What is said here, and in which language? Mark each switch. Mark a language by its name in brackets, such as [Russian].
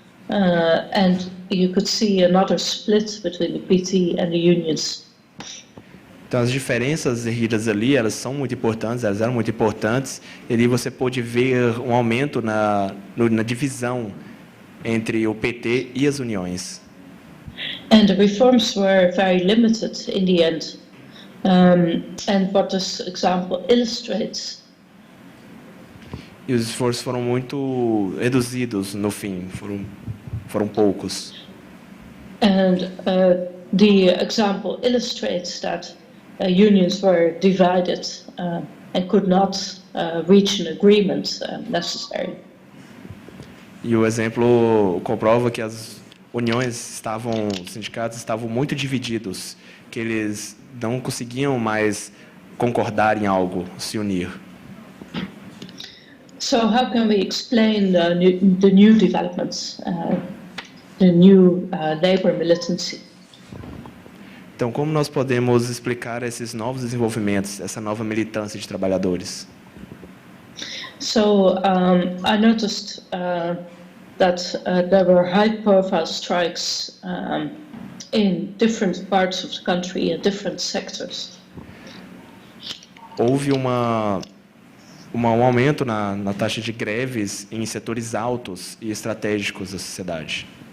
[English] And you could see another split between the PT and the unions. [Portuguese] Então as diferenças erridas ali, elas são muito importantes, elas eram muito importantes. E ali você pôde ver um aumento na divisão entre o PT e as uniões. [English] And the reforms were very limited in the end. And what this example illustrates. [Portuguese] E os esforços foram muito reduzidos no fim, foram poucos. [English] And the example illustrates that unions were divided and could not reach an agreement necessary. [Portuguese] E o exemplo comprova que as uniões os sindicatos estavam muito divididos, que eles não conseguiam mais concordar em algo, se unir. [English] So how can we explain the new developments, the new labor militancy? [Portuguese] Então, como nós podemos explicar esses novos desenvolvimentos, essa nova militância de trabalhadores? [English] So I noticed that there were high-profile strikes in different parts of the country in different sectors. [Portuguese] Houve um aumento na taxa de greves em setores altos e estratégicos da sociedade.